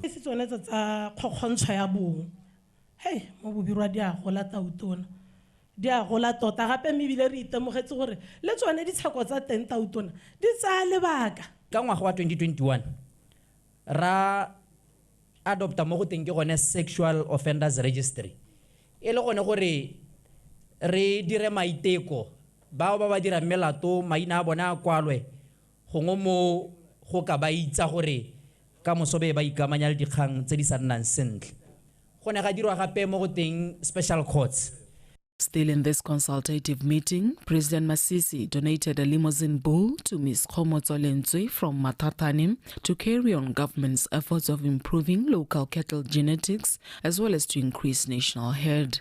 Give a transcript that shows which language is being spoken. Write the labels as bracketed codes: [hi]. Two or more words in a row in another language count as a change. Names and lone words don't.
[tn] se tsone tsa kgokgontsho ya bong hey mo bobirwa di a gola tautona di a gola tota gape mebile re itemogetse gore le tsone ditsheko tsa teng tautona di tsa lebaka ka ngwaga wa 2021 ra adopta mo go teng ke gone [en] sexual offenders registry [tn] e le gone gore re dire maiteko bao ba dira melato maina a bona a kwalwe gongwe mo go ka ba itsa gore ka mosobe ba ikamanya le dikgang tse di sa nnang sentle go ne ga dirwa gape mo go teng [en] special courts. Still in this consultative meeting, President Masisi donated a limousine bull to Ms. Khomotso Lentswe from Matatani to carry on government's efforts of improving local cattle genetics as well as to increase national herd.